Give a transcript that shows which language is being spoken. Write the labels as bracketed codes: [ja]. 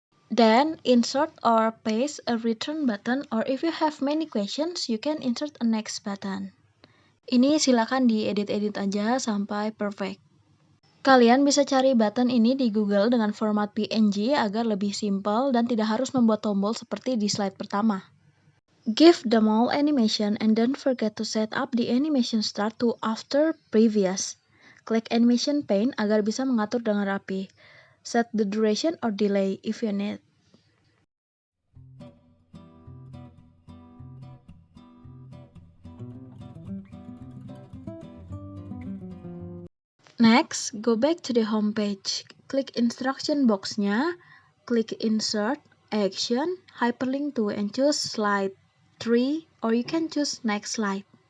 [en] Then, insert or paste a return button, or if you have many questions, you can insert a next button. [id] Ini silakan diedit-edit aja sampai perfect. Kalian bisa cari button ini di Google dengan format PNG agar lebih simpel dan tidak harus membuat tombol seperti di slide pertama. [en] Give them all animation and don't forget to set up the animation start to after previous. [id] Klik animation pane agar bisa mengatur dengan rapi. [en] Set the duration or delay if you need. Next, go back to the home page. Klik instruction box-nya, klik Insert, Action, Hyperlink to, and choose Slide 3, or you can choose Next Slide.